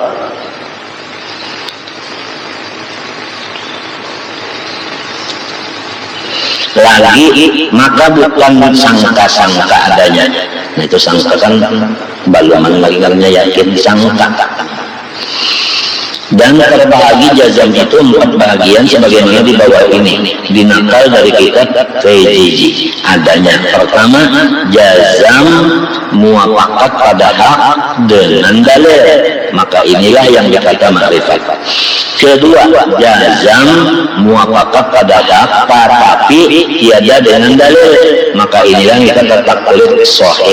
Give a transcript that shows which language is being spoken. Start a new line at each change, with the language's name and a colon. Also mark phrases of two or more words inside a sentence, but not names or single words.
Malay: Lagi maka bukan sangka-sangka adanya.
Banjar: Nah, itu sangka kan baluman lagi karena yakin sangka.
Malay: Dan terbahagi jazam itu 4 bahagian sebagaimana di bawah ini dinakal dari kitab Fayjiji adanya. Pertama jazam muafakat pada hak dengan dalil, maka inilah yang dikata ma'rifat. Kedua jazam muafakat pada hak tapi tiada dengan dalil, maka inilah yang dikata taklid sahih.